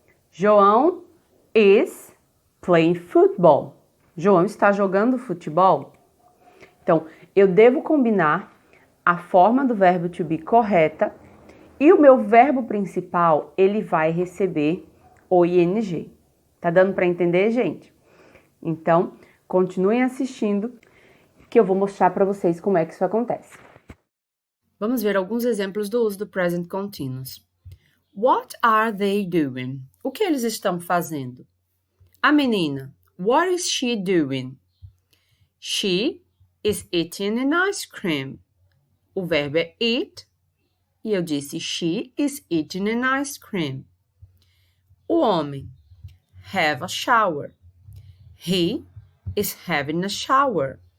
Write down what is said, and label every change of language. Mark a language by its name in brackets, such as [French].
[English] João is playing football. [Portuguese] João está jogando futebol. Então, eu devo combinar a forma do verbo to be correta e o meu verbo principal, ele vai receber o ing. Tá dando para entender, gente? Então, continuem assistindo que eu vou mostrar para vocês como é que isso acontece. Vamos ver alguns exemplos do uso do present continuous. [English] What are they doing? [Portuguese] O que eles estão fazendo? A menina. [English] What is she doing? She is eating an ice cream. [Portuguese] O verbo é eat e eu disse [English] she is eating an ice cream. [Portuguese] O homem. [English] Have a shower. He is having a shower.